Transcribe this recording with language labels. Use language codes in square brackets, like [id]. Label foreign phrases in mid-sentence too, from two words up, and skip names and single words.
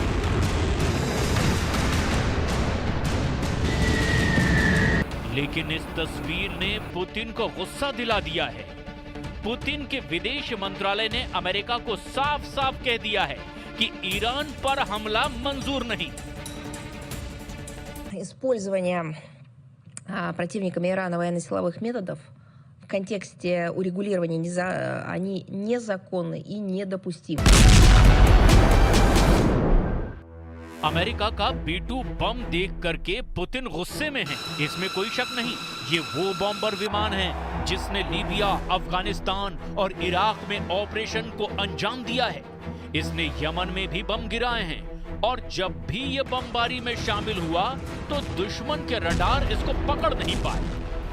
[hi] लेकिन इस तस्वीर ने पुतिन को गुस्सा दिला दिया है। पुतिन के विदेश मंत्रालय ने अमेरिका को साफ साफ कह दिया है कि ईरान पर हमला मंजूर नहीं। [ru] Использование противниками Ирана военно-силовых методов в контексте урегулирования они незаконны и недопустимы. [hi] अमेरिका का B-2 बम देख करके पुतिन गुस्से में है, इसमें कोई शक नहीं। ये वो बॉम्बर विमान है जिसने लीबिया, अफगानिस्तान और इराक में ऑपरेशन को अंजाम दिया है। इसने यमन में भी बम गिराए हैं और जब भी ये बमबारी में शामिल हुआ तो दुश्मन के रडार इसको पकड़ नहीं पाए।